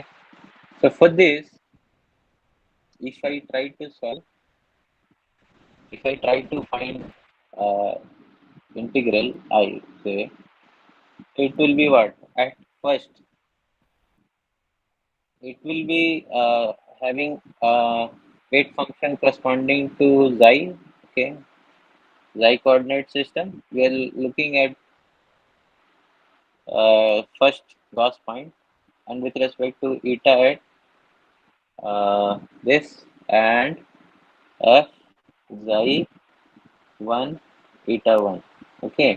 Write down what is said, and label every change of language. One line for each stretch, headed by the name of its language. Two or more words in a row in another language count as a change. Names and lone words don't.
English: So for this, if I try to solve, if I try to find integral, I say it will be what? At first, it will be having a weight function corresponding to xi, okay, xi coordinate system. We are looking at first Gauss point, and with respect to eta at this and f xi 1 eta 1, okay.